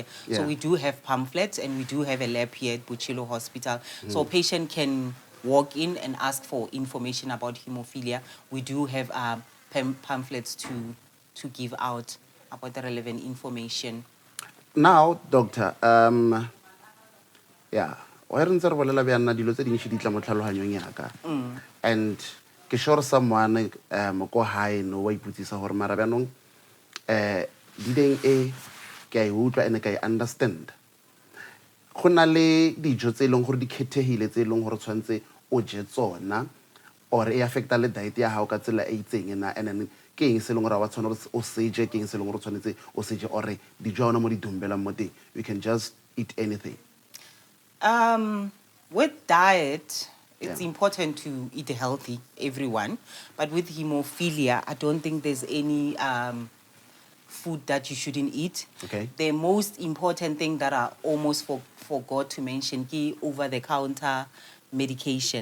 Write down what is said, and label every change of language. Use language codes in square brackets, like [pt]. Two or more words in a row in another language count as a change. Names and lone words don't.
[en] So we do have pamphlets, and we do have a lab here at Botshilu Hospital. So a patient can walk in and ask for information about hemophilia. We do have pamphlets to give out about the relevant information. Now, doctor, yeah, [nso] wa re ntse re bolela bjana dilo tse dintši di tla mo tlhaloganyong yaka, and ke sure someone ko hae no wa iputsisa gore mara bjanong dileng e ke a e utlwa and ke a e understand. Go na le dijo tse e leng gore di khethehile tse e leng gore tshwanetse o je tsona, or e affecta le diet ya hao ka tsela e itseng na, and then ke eng se e leng gore wa tshwana o seje, ke eng se e leng gore tshwanetse o seje, or dijo ona mo di dumbelang mo teng, [en] you can just eat anything. With diet, it's important to eat healthy, everyone. But with hemophilia, I don't think there's any food that you shouldn't eat. Okay. The most important thing that I almost forgot to mention is over-the-counter medication.